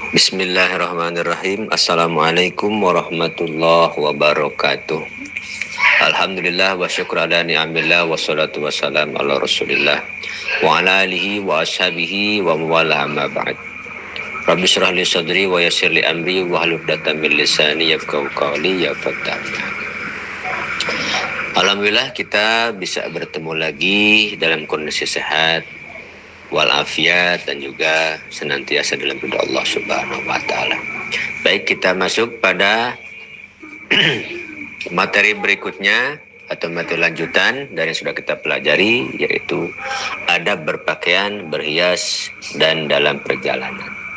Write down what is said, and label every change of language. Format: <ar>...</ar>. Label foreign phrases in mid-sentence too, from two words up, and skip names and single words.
<ar>بسم الله الرحمن الرحيم. السلام عليكم ورحمة الله وبركاته. الحمد لله والشكر على نعم الله والصلاة والسلام على رسول الله وعلى آله وأصحابه ومن والاه أما بعد. رب اشرح لي صدري ويسر لي أمري واحلل عقدة من لساني يفقهوا قولي يا فتاح.</ar> <id>Alhamdulillah kita bisa bertemu lagi dalam kondisi sehat walafiat dan juga senantiasa dalam ridha Allah</id> <ar>سبحانه وتعالى.</ar> <id>Baik, kita masuk pada materi berikutnya atau materi lanjutan dari yang sudah kita pelajari, yaitu adab berpakaian, berhias dan dalam perjalanan.</id>